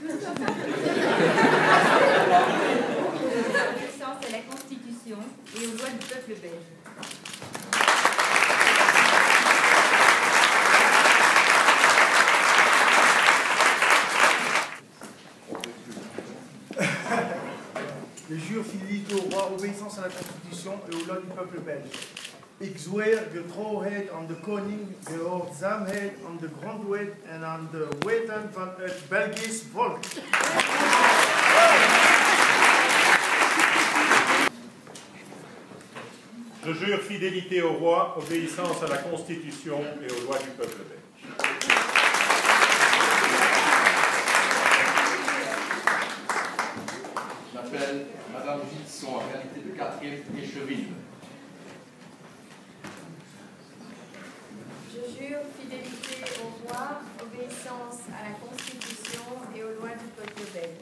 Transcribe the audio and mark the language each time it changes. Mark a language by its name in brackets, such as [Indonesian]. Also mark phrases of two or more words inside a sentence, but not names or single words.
[French] Obéissance à la Constitution et aux lois du peuple belge. Je jure fidélité au roi, obéissance à la Constitution et aux lois du peuple belge. [Dutch] Ik zweer getrouwheid aan de koning, gehoorzaamheid aan de grondwet en aan de wetten van het Belgisch volk. [French] Je jure fidélité au roi, obéissance à la Constitution et aux lois du peuple belge. J'appelle Madame Gitson, en qualité de 4e échevine. Je jure fidélité au roi, obéissance à la Constitution et aux lois du peuple belge.